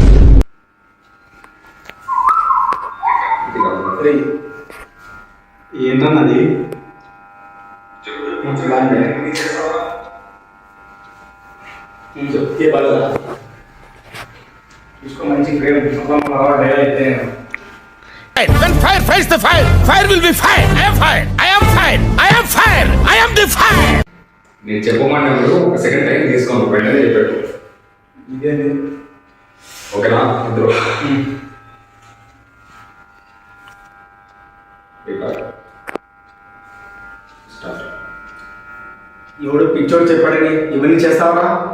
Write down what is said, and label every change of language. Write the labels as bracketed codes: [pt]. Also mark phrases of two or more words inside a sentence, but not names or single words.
[te] ఏంటన్నది? చెప్తే బాగా చూసుకో, మంచి ప్రేమ డైలాగ్ అయితే. [en] When fire fights the fire, fire will be fire. I am fire. I am fire. I am fire. I am the fire. [te] నేను చెప్పమన్నప్పుడు ఒక సెకండ్ టైం తీసుకోండి, వెంటనే చెప్పాడు. ఇదేంటి? ఓకేనా ఇద్దరు? స్టార్ట్. ఎవడు పిక్చర్ చెప్పాడని ఇవన్నీ చేస్తావరా?